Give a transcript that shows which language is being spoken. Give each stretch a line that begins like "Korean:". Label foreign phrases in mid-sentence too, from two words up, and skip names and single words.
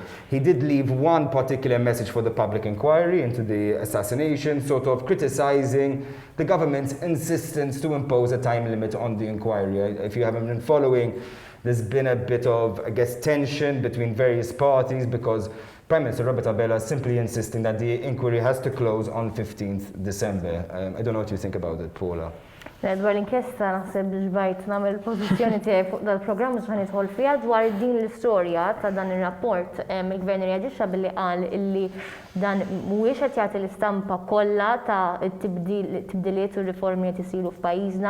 English: He did leave one particular message for the public inquiry into the assassination, criticizing the government's insistence to impose a time limit on the inquiry. If you haven't been following, there's been a bit of, tension between various parties because Prime Minister Roberta Bella is simply insisting that the inquiry has to close on 15th December. I don't know what you think about it, Paula.
Maltese: Dwar l-inkjesta naħseb ġbajt nagħmel il-pożizzjoni tiegħi fuq dal-programm biex nidħol fiha dwar din l-istorja ta' dan ir-rapport. Il-Gvern reaġixxa billi qal illi dan mhuwiex qed jagħti l-istampa kollha ta' tibdiliet u riformi qed isiru f'pajjiżna.